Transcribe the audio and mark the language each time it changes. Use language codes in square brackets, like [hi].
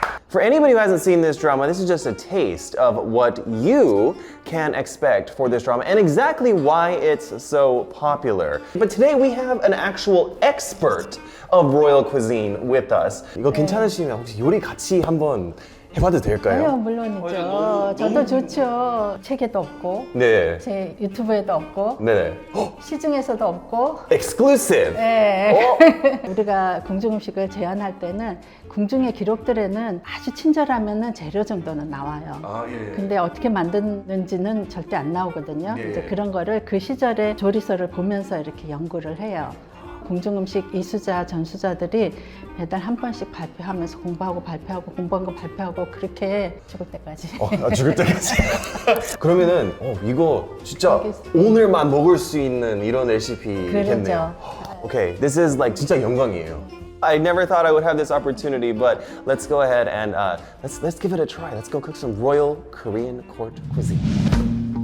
[en] For anybody who hasn't seen this drama, this is just a taste of what you can expect for this drama and exactly why it's so popular. But today we have an actual expert of royal cuisine with us. [ko] 이거 괜찮으시면 혹시 요리 같이 한번 해봐도 될까요? 아유, 물론이죠. 저도 좋죠. 책에도 없고, 네. 제 유튜브에도 없고, 네. 시중에서도 없고. [en] Exclusive. [ko] 네. 우리가 궁중 음식을 제안할 때는 궁중의 기록들에는 아주 친절하면은 재료 정도는 나와요. 근데 어떻게 만드는지는 절대 안 나오거든요. 이제 그런 거를 그 시절의 조리서를 보면서 이렇게 연구를 해요. 궁중 음식 이수자, 전수자들이 매달 한 번씩 발표하면서 공부하고 발표하고 공부한 거 발표하고 그렇게 죽을 때까지. 죽을 때까지. 그러면은 이거 진짜 오늘만 먹을 수 있는 이런 레시피겠네요. 그렇죠. [en] Okay, this is like [ko] 진짜 영광이에요. [en] I never thought I would have this opportunity, but let's go ahead and let's give it a try. Let's go cook some royal Korean court cuisine.